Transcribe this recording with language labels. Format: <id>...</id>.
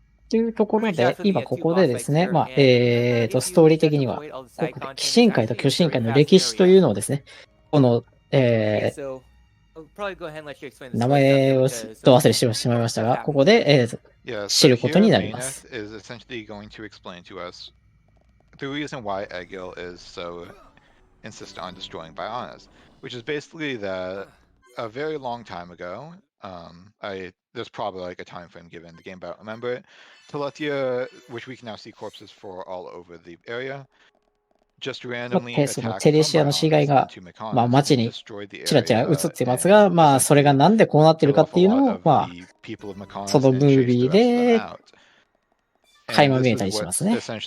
<ja>というところで、今ここでですね、まあ、ストーリー的には、騎士会と巨神会の歴史というのをですね、この名前をど忘れしてしまいましたが、ここで、知ることになります。</ja> <en>The reason why Egil is so insistent on destroying Bionis, which is basically that a very long time ago, there's probably like a time frame given in the game, but I don't remember it. Teletia, which we can now see corpses for all over the area,</en> <ja>そのテレシアの死骸が、まあ、街にちらちら映ってますが、まあ、それがなんでこうなってるかっていうのを、まあ、そのムービーで垣間見えたりしますね。</ja>